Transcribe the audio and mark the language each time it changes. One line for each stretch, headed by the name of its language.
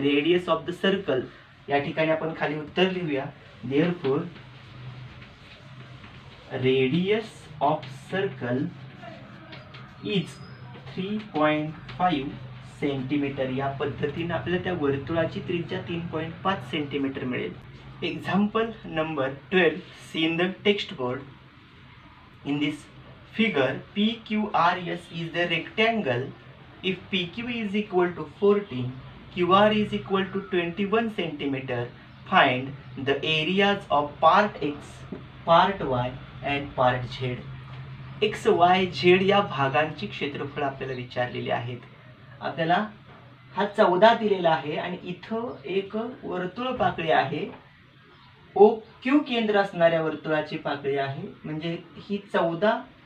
English: radius of the circle
Marathi: या ठिकाणी आपण खाली उत्तर लिहूया.
English: Therefore radius of circle is 3.5 centimeter.
Marathi: या पद्धतीने आपल्याला त्या वर्तुळाची त्रिज्या 3.5 सेंटीमीटर मिळेल.
English: Example number 12 C in the text board. In this figure PQRS is the rectangle. If PQ is equal to 14, QR is equal to 21 centimeter, find the areas of part X, part Y and part Z.
Marathi: X, Y, Z या भागांची क्षेत्रफळ आपल्याला विचारलेली आहेत. आपल्याला हा 14 दिलेला आहे आणि इथं एक वर्तुळ पाकळी आहे. OQ केंद्र असणाऱ्या वर्तुळाची पाकळी आहे. म्हणजे ही 14